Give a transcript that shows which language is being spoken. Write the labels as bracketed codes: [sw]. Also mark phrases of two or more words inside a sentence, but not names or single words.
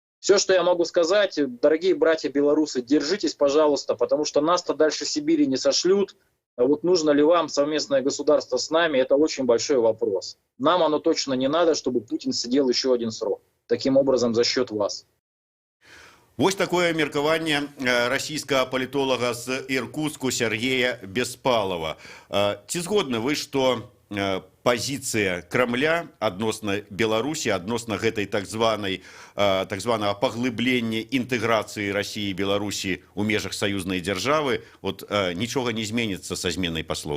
[ru] Все, что я могу сказать, дорогие братья белорусы, держитесь, пожалуйста, потому что нас-то дальше Сибири не сошлют. А вот нужно ли вам совместное государство с нами, это очень большой вопрос. Нам оно точно не надо, чтобы Путин сидел еще один срок. Таким образом, за счет вас. [be] Вось такое меркаванне расійскага палітолага з Іркутску Сергея Беспалова. Ці згодны вы, што пазіцыя Крамля адносна Беларусі, адносна гэтай так званага паглыблення інтэграцыі Расіі і Беларусі ў межах саюзнай дзяржавы, вот нічога не зменіцца са зменай паслоў?